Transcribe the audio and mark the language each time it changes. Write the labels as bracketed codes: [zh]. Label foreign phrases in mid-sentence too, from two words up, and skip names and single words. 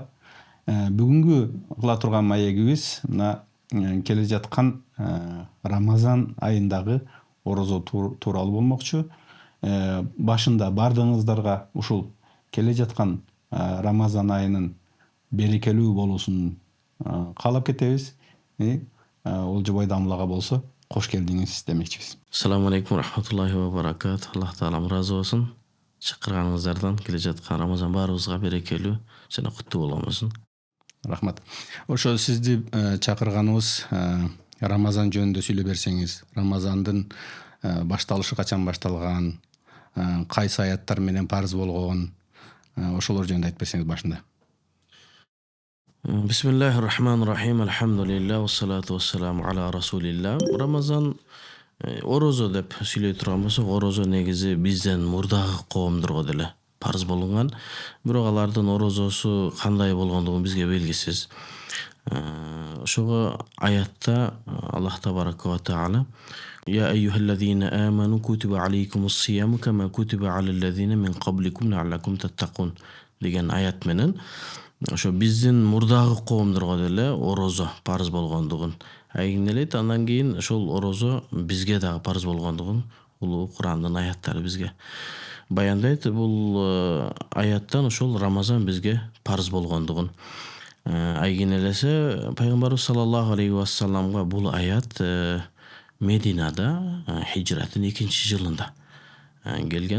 [ky] Бүгүнкү кыла турган маегибиз мына келе жаткан Рамазан айындагы орозо тууралуу болмокчу. Башында бардыгыңыздарга ушул келе жаткан Рамазан айынын берекелүү болуусун каалап кетебиз. Олжобай Дамылага болсо кош келдиңиз демекчибиз. [ar] السلام عليكم رحمة الله وبركات. [ky] Аллах таалам ыраазы болсун. Чакырганыңыздардан келе жаткан Рамазан баарыбызга берекелүү жана куттуу болгон. Рахмат. Ошо сизди чакырганыбыз Рамазан жөнүндө сүйлөп берсеңиз, Рамазандын башталышы качан башталган, кайсы аяттар менен парыз болгон, ошолор жөнүндө айтып берсеңиз башында. [ar] بسم الله الرحمن الرحيم. الحمد لله والصلاة والسلام على رسول الله. [ky] Рамазан орозо деп сүйлөй турган болсок, орозо негизи бизден мурдагы коомдорго деле парыз болгон. Бирок алардын орозосу кандай болгондугу бизге белгисиз. Ошого аятта [ar] الله تبارك وتعالى يا أيها الذين آمنوا كتب عليكم الصيام كما كتب على الذين من قبلكم لعلكم تتقون [ky] деген аят менен ошо биздин мурдагы коомдорго деле орозо парыз болгондугун айгинелейт. Андан кийин ошол орозо бизге дагы парыз болгондугун улуу Курандын аяттары бизге баяндайт. Бул аяттан ошол Рамазан бизге парыз болгондугун айгинелесе пайгамбарыбыз [ar] صلى الله عليه وسلم [ky] бул аят Мединада хижраттын 2-жылында келген.